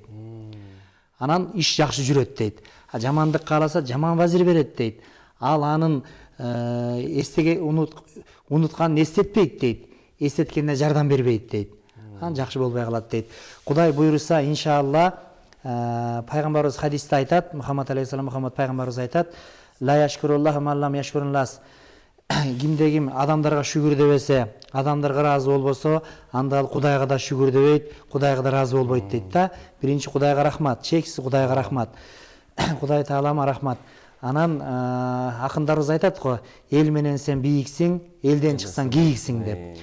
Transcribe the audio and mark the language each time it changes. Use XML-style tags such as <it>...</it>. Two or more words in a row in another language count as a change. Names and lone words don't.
<ky>Анан иш жакшы жүрөт дейт. Жамандык кааласа жаман вазир берет дейт. Ал анын унутканын эстетпейт дейт. Эстеткенине жардам бербейт дейт. Анан жакшы болбой калат дейт. Кудай буйруса иншалла пайгамбарыбыз хадисте айтат, Мухаммад алейхиссалам Мухаммад пайгамбарыбыз айтат:</ky> <ar>"لا يشكر الله من لا يشكر الناس".</ar> <ky>Кимде ким адамдарга шүгүр дебесе, адамдарга ыраазы болбосо, анда ал Кудайга да шүгүр дебейт, Кудайга да ыраазы болбойт дейт да. Биринчи Кудайга рахмат, чексиз Кудайга рахмат. Кудай Таалама рахмат. Анан акындарыбыз айтат го, эл менен сен бийиксиң, элден чыксаң кийиксиң деп.</ky>